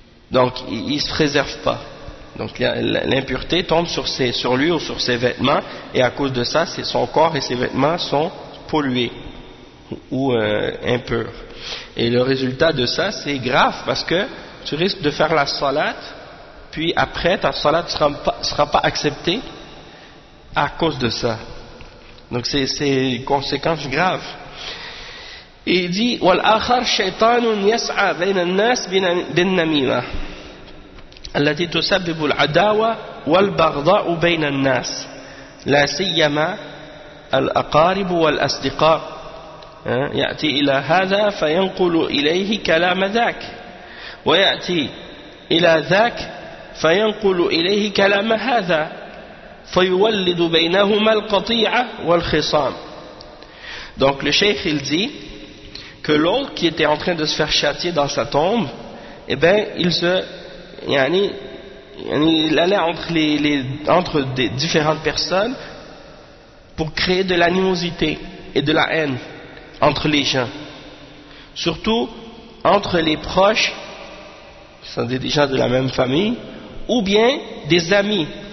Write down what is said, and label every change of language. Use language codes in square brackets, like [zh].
[fr] Donc il ne se préserve pas. Donc l'impureté tombe sur lui ou sur ses vêtements, et à cause de ça, c'est son corps et ses vêtements sont pollués ou impurs. Et le résultat de ça, c'est grave parce que tu risques de faire la salat, puis après ta salat sera pas acceptée à cause de ça. Donc c'est une conséquence grave. Et il dit [ar] « وَالْآخَرْ شَيْطَانٌ يَسْعَى بَيْنَ النَّاسِ بِالنَّمِيمَةِ التي تسبب العداوة والبغضاء بين الناس لا سيما الأقارب والأصدقاء يأتي إلى هذا فينقل إليه كلام ذاك ويأتي إلى ذاك فينقل إليه كلام هذا فيولد بينهما القطيعة والخصام. [fr] Donc le cheikh il dit que l'autre qui était en train de se faire châtier dans sa tombe, eh bien il se il allait entre des différentes personnes pour créer de l'animosité et de la haine entre les gens, surtout entre les proches qui sont des gens de la même famille ou bien des amis.